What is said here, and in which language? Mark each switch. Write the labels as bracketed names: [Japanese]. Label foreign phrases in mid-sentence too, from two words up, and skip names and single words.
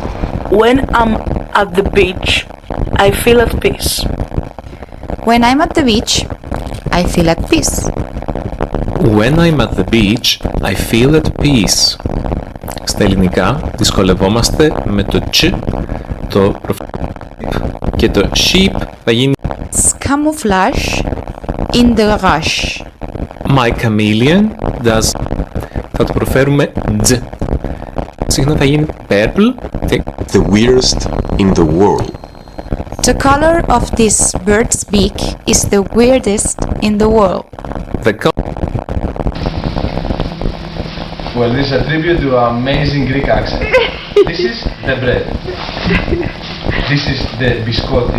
[English] When I'm at the beach, I feel at peace. When I'm at the beach, I feel at peace. When I'm at the beach, I feel at peace. [Greek] Στα ελληνικά δυσκολευόμαστε με το ch, το και το sheep θα γίνει [English] Camouflage in the rush. My chameleon does. [Greek] Θα το προφέρουμε dz. Συχνά θα γίνει purple. [English] The weirdest in the world. The color of this bird's beak is the weirdest in the world. Well, this is a tribute to our amazing Greek accent. This is the bread. This is the biscotti.